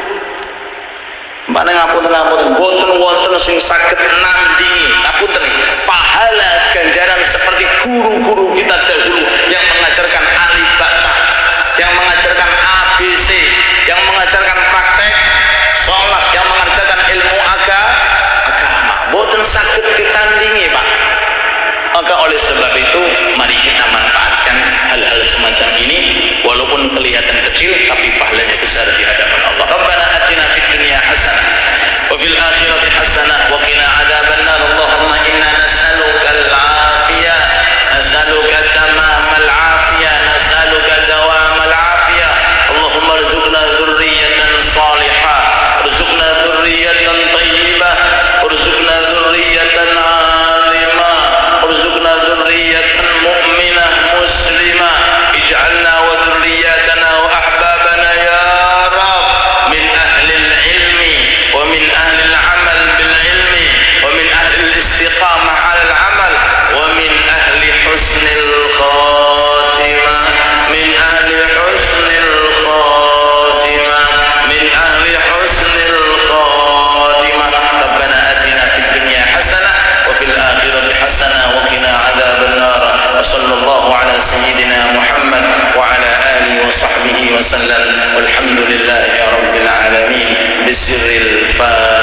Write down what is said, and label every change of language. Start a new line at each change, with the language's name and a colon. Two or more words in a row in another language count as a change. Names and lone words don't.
Javanese: Mana ngapunten wonten sing saged nandingi ngapunten pahala ganjaran
Indonesian: seperti guru-guru kita dahulu yang mengajarkan alif ba ta, yang mengajarkan ABC, yang mengajarkan praktek sholat, yang mengajarkan ilmu agama,
Javanese: boten saged ditandingi Pak.
Indonesian: Maka oleh sebab itu mari kita manfaatkan hal-hal semacam ini, walaupun kelihatan kecil tapi pahalanya besar di hadapan Allah.
Arabic: ربنا آتنا في الدنيا حسنة وفي الآخرة حسنة وقنا عذاب النار. اللهم إنا نسألك العافية، نسألك تمام العافية، نسألك دوام العافية. اللهم ارزقنا ذرية صالحة، ارزقنا ذرية طيبة، ارزقنا ذرية عالمة، ارزقنا ذرية مؤمنة مسلمة، اجعلنا وذريتنا وأحبابنا يا رب من أهل العلم ومن أهل العمل بالعلم ومن أهل الاستقامة على العمل ومن أهل حسن الخاتمة، من أهل حسن الخاتمة، من أهل حسن الخاتمة. ربنا آتنا في الدنيا حسنة وفي الآخرة حسنة وقنا عذاب النار. وصلى الله على سيدنا محمد وعلى آله وصحبه وسلم. والحمد لله رب العالمين. بسر الفاتحة.